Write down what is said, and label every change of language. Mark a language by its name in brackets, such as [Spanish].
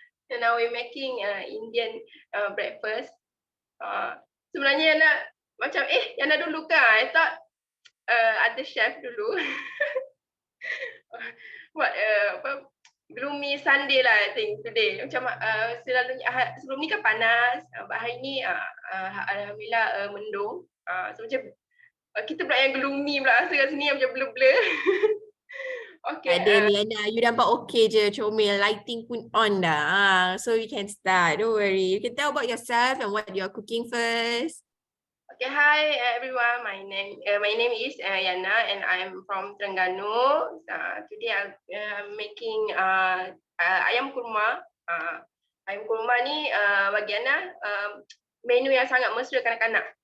[English] And now we're making Indian breakfast. [Malay] Sebenarnya Yana macam Yana dulu kan. I thought ada chef dulu. [English] Buat gloomy Sunday lah I think today. [Malay] Macam selalunya sebelum ni kan panas. Hari ni alhamdulillah mendung. So macam kita pula yang gloomy pula rasa kat sini macam blur-blur. Okay. Ada Liana, you nampak okay je, comel, lighting pun on dah. [English] So you can start, don't worry. You can tell about yourself and what you're cooking first. Okay, hi everyone. My name is Yana and I'm from Terengganu. Today I'm making ayam kurma. [Malay] Ayam kurma ni bagi Yana menu yang sangat mesra kanak-kanak.